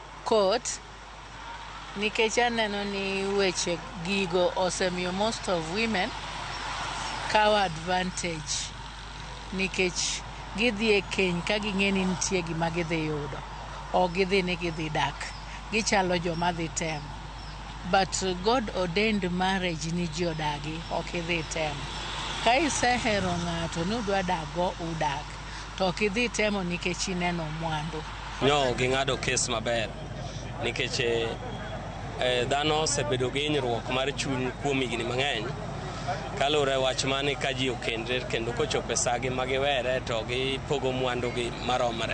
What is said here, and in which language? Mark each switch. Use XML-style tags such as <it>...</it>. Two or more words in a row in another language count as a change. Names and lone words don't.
<luo>court nikech aneno ni weche gigo osemiyo</luo> <en>most of women</en> <luo>kawo advantage nikech gidhi e keny ka ging'e ni nitie gima gidhi yudo, ok gidhi ni gidhi dak, gichalo joma dhi tem.</luo> <en>But God ordained marriage</en> <luo>ni ji odagi, ok idhi tem. Ka isehero ng'ato ni udwa dago udak, to ok idhi temo nikech ineno mwandu. No, ging'ado kes maber nikech dhano osebedo gi hinyruok mar chuny kuom higni mang'eny kaluwore wach mane ka ji okendre kendo kochopo sagi ma giwere to gipogo mwandugi maromre.</luo>